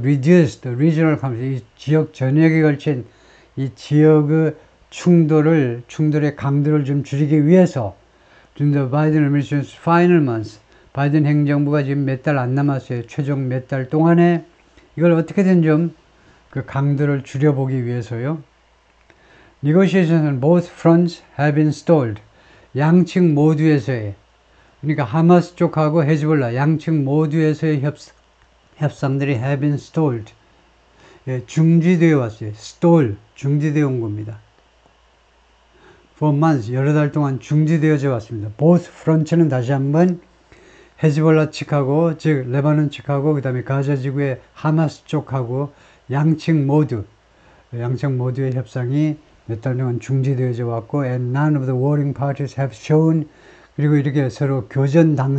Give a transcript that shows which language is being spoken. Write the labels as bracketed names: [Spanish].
[English] reduce the regional conflict [Korean] 이 지역 전역에 걸친 이 지역의 충돌의 강도를 좀 줄이기 위해서 [English] during the Biden administration's final months [Korean] 바이든 행정부가 지금 몇 달 안 남았어요. 최종 몇 달 동안에 이걸 어떻게든 좀 그 강도를 줄여보기 위해서요. [English] Negotiations on both fronts have been stalled. [Korean] 양측 모두에서의 그러니까 하마스 쪽하고 헤즈볼라 양측 모두에서의 협상들이 [English] have been stalled. [Korean] 예, 중지되어 왔어요. stall, 중지되어 온 겁니다. [English] For months, [Korean] 여러 달 동안 중지되어져 왔습니다. Both fronts는 다시 한번 헤즈볼라 측하고 즉 레바논 측하고 그 다음에 가자 지구의 하마스 쪽하고 양측 모두의 협상이 몇 달 동안 중지되어져 왔고 [English] and none of the warring parties have shown [Korean] 그리고 이렇게 서로 교전